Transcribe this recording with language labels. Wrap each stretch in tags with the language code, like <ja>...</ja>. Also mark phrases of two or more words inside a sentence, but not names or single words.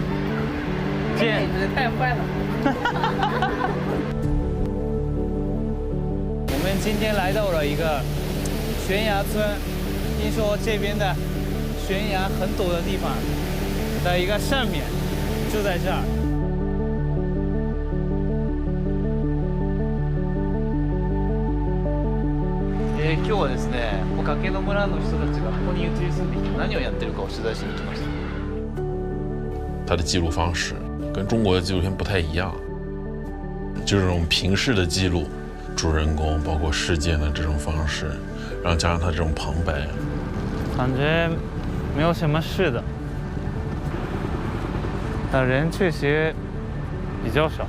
<zh>你们太坏了。我们今天来到了一个悬崖村，听说这边的悬崖很陡的地方的一个上面，就在这儿。</zh> <ja>今日はですね、崖の村の人たちがここに移り住んできて何をやってるかを取材しに来ました。</ja> <zh>他的记录方式跟中国的纪录片不太一样，就是这种平视的记录。主人公包括事件的这种方式，然后加上他这种旁白，感觉没有什么事的，但人确实比较少。</zh>